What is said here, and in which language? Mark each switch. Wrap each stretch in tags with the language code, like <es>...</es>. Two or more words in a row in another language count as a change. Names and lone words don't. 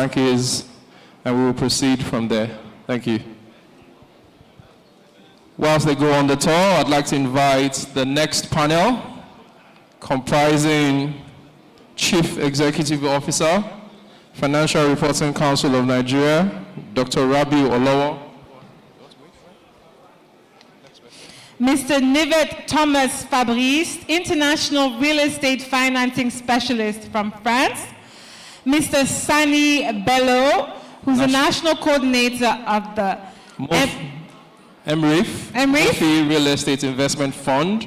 <en>Bank is, and we will proceed from there. Thank you. Whilst they go on the tour, I'd like to invite the next panel, comprising Chief Executive Officer, Financial Reporting Council of Nigeria, Dr. Rabiu Olowo. Mr. Nivet Thomas Fabrice, International Real Estate Financing Specialist from France. Mr. Sani Bello, who's the National Coordinator of the MREF Real Estate Investment Fund.</en>